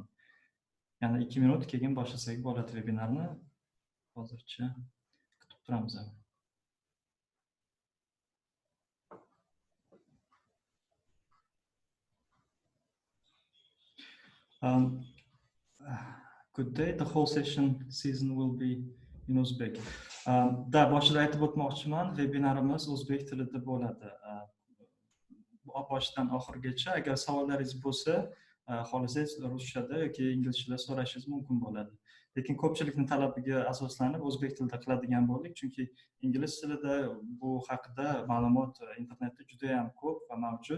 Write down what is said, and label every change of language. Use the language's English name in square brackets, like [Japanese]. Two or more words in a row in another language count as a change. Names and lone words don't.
[Uzbek] Yana 2 minut keyin boshlasak bo'ladi webinarni. Hozircha kutib turamiz. [English] Good day. The whole season will be in Uzbek. [Uzbek] Da boshida aytib o'tmoqchiman, webinarimiz o'zbek tilida bo'ladi. Boshidan oxirigacha agar savollaringiz bo'lsa, xohlasangiz ruschada yoki inglizchada so'rashingiz mumkin bo'ladi. Lekin ko'pchilikning talabiga asoslanib o'zbek tilida qiladigan bo'ldik, chunki ingliz tilida bu haqida ma'lumot internetda juda ham ko'p va mavjud.